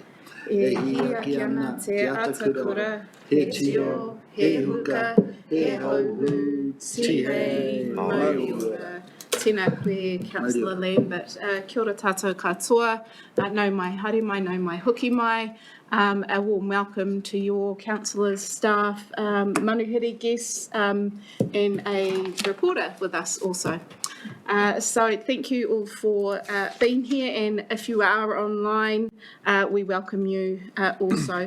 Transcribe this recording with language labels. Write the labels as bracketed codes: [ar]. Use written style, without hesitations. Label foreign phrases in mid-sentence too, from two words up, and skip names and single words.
[mi] E hia ki ana te atakura, he tio, he huka, he hauhu, tihe, mauriura. Tēnā koe, Councillor Lambert. Kia ora tātou katoa, nau mai haere mai, nau mai hoki mai. [en] A warm welcome to your councillors, staff, manuhiri guests, and a reporter with us also. So thank you all for being here, and if you are online, we welcome you also.